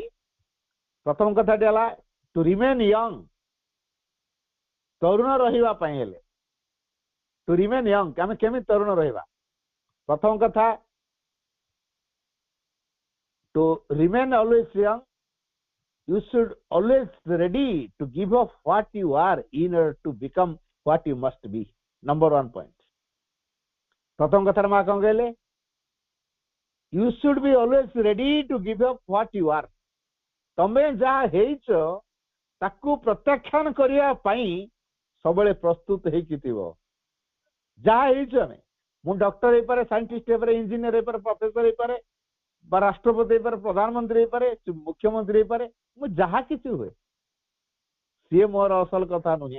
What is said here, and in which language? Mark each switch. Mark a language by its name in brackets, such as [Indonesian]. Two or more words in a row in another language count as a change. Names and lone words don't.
[Odia] ପ୍ରଥମ କଥାଟି ହେଲା [English] to remain young. [Odia] ତରୁଣ ରହିବା ପାଇଁ ହେଲେ [English] to remain young [Odia] ଆମେ କେମିତି ତରୁଣ ରହିବା? ପ୍ରଥମ କଥା [English] to remain always young you should always ready to give up what you are in order to become what you must be. Number 1 point. [Odia] ପ୍ରଥମ କଥାରେ ମା କଣ କହିଲେ? [English] You should be always ready to give up what you are. [Odia] ତମେ ଯାହା ହେଇଛ ତାକୁ ପ୍ରତ୍ୟାଖ୍ୟାନ କରିବା ପାଇଁ ସବୁବେଳେ ପ୍ରସ୍ତୁତ ହେଇକି ଥିବ। ଯାହା ହେଇଛ ଆମେ ମୁଁ ଡକ୍ଟର ହେଇପାରେ ସାଇଣ୍ଟିଷ୍ଟ ହେଇପାରେ ଇଞ୍ଜିନିୟର ହେଇପାରେ ପ୍ରଫେସର ହେଇପାରେ ବା ରାଷ୍ଟ୍ରପତି ହେଇପାରେ ପ୍ରଧାନମନ୍ତ୍ରୀ ହେଇପାରେ ମୁଖ୍ୟମନ୍ତ୍ରୀ ହେଇପାରେ ମୁଁ ଯାହା କିଛି ହୁଏ ସିଏ ମୋର ଅସଲ କଥା ନୁହେଁ।